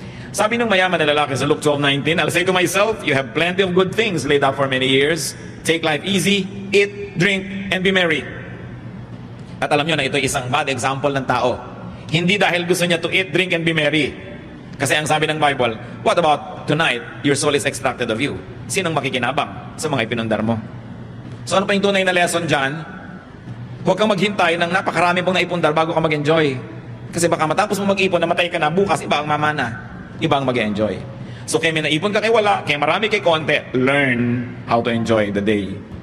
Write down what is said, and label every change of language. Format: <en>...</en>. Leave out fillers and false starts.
<tl>Sabi ng mayaman na lalaki sa Luke 12:19,</tl> <en>I'll say to myself, you have plenty of good things laid up for many years. Take life easy, eat, drink, and be merry.</en> <tl>At alam nyo na ito isang bad example ng tao. Hindi dahil gusto niya</tl> <en>to eat, drink, and be merry.</en> <tl>Kasi ang sabi ng Bible,</tl> <en>what about tonight, your soul is extracted of you?</en> <tl>Sinong makikinabang sa mga ipinundar mo? So ano pa yung tunay na lesson dyan? Huwag kang maghintay ng napakarami pong naipundar bago ka mag-enjoy. Kasi baka matapos mo mag-ipon, namatay ka na, bukas iba ang mamana. Iba ang mag-enjoy. So kaya may naipon ka kay wala, kaya marami kay konti,</tl> <en>learn how to enjoy the day.</en>